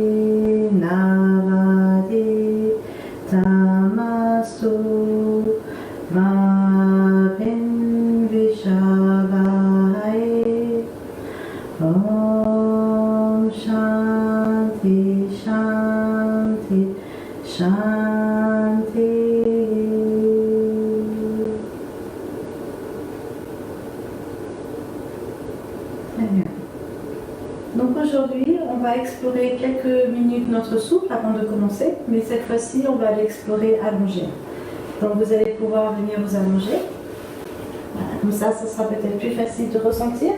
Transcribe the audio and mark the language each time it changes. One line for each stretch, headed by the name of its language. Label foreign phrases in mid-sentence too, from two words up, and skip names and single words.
Sanskrit: Navadi Tamastu Mavin Vishavai Om Shanti Shanti Shanti.
French: Très bien. Donc aujourd'hui, on va explorer quelques minutes notre souffle avant de commencer, mais cette fois-ci, on va l'explorer allongé. Donc vous allez pouvoir venir vous allonger. Voilà, comme ça sera peut-être plus facile de ressentir.